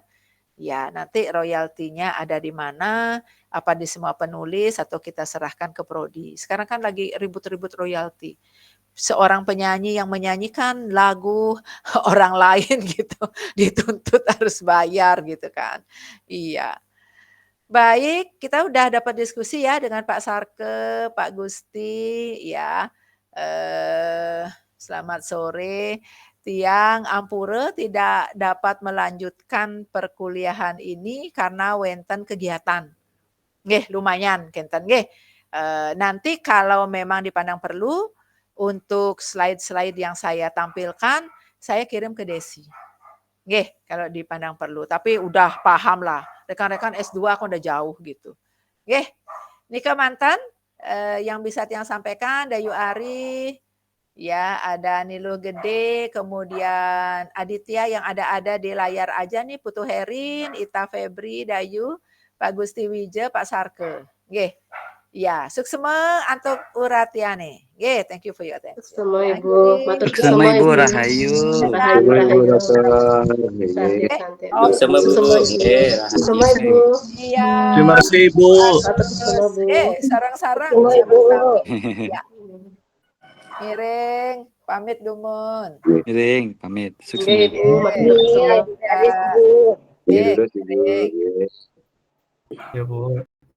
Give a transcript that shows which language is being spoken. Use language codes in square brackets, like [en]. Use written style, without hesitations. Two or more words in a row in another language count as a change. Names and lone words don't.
[id] Ya, nanti royaltinya ada di mana, apa di semua penulis atau kita serahkan ke prodi. Sekarang kan lagi ribut-ribut royalti. Seorang penyanyi yang menyanyikan lagu orang lain gitu, dituntut harus bayar gitu kan. Iya. Baik, kita udah dapat diskusi ya dengan Pak Sarke, Pak Gusti, ya. Selamat sore. [ban] Tiang Ampure [id] tidak dapat melanjutkan perkuliahan ini karena wenten kegiatan. [ban] Nggih, lumayan kenten nggih. [id] Nanti kalau memang dipandang perlu untuk slide-slide yang saya tampilkan, saya kirim ke Desi. Nggih, kalau dipandang perlu. Tapi udah paham lah. Rekan-rekan S2 aku udah jauh gitu. Nggih. Nika mantan yang bisa Tiang sampaikan, Dayu Ari, ya ada Niluh Gede, kemudian Aditya yang ada di layar aja nih, Putu Herin, Ita Febri, Dayu, Pak Gusti Wija, Pak Sarke. Nggih. [ban] Ya, suksema antuk uratiane. Nggih, [en] thank you for your attention. [ban] Suksema Ya, Ibu, matur Suksema suksema Ibu Ibu. Rahayu. Rahayu, Ibu Rahayu. Dr. [id] Santai, santai. Oh, [ban] Suksema Bu. Suksema Ibu. Suksema Ibu. [id] iya. Terima kasih Ibu. [ban] Matur suksema Bu. Sarang-sarang. Suksema Ibu. Ya. Miring, pamit dumun. Miring, pamit. Oke Suksema. Ibu, matur suksema. Ini Nggih, [id] terus Ibu. [ban] miring. Nggih. [id] Ya Bu.